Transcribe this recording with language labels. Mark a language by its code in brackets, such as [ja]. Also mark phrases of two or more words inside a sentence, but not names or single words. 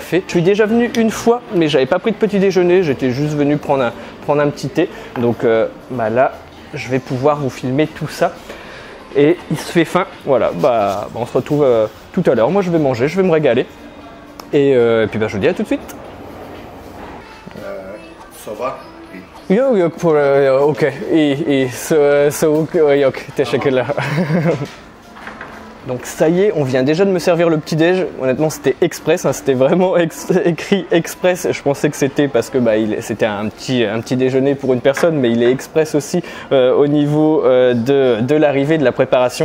[fr] Je suis déjà venu une fois, mais j'avais pas pris de petit déjeuner, j'étais juste venu prendre un petit thé. Donc là je vais pouvoir vous filmer tout ça. Et il se fait faim, voilà, on se retrouve tout à l'heure. Moi je vais manger, je vais me régaler. Et puis je vous dis à tout de suite. Ça va? [tr] Yok ok. Soğuk yok. Teşekkürler. [fr] Donc ça y est, on vient déjà de me servir le petit déj. Honnêtement c'était express, hein, c'était vraiment écrit express. Je pensais que c'était parce que c'était un petit déjeuner pour une personne, mais il est express aussi au niveau de l'arrivée, de la préparation.